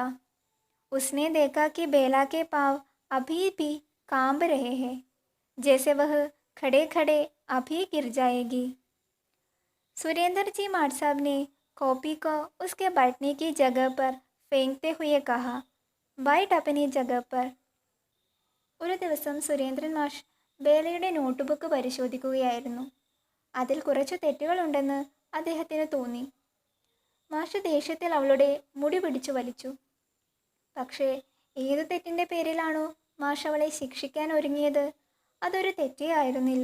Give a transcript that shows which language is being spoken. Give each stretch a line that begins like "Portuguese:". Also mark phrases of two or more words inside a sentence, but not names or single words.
Hindi: उसने देखा कि बेला के पाँव अभी भी कांप रहे हैं, जैसे वह खड़े खड़े अभी गिर जाएगी. सुरेंद्र जी माठ साहब ने कॉपी को उसके बैठने की जगह पर फेंकते हुए कहा, बैठ अपनी जगह पर.
Malayalam: ഒരു ദിവസം സുരേന്ദ്രൻ മാഷ് ബേലയുടെ
English: note book
Malayalam: പരിശോധിക്കുകയായിരുന്നു. അതിൽ കുറച്ച് തെറ്റുകളുണ്ടെന്ന് അദ്ദേഹത്തിന് തോന്നി. മാഷ് ദേഷ്യത്തിൽ അവളുടെ മുടി പിടിച്ചു വലിച്ചു. പക്ഷേ ഏത് തെറ്റിൻ്റെ പേരിലാണോ മാഷ് അവളെ ശിക്ഷിക്കാൻ ഒരുങ്ങിയത് അതൊരു തെറ്റേ ആയിരുന്നില്ല.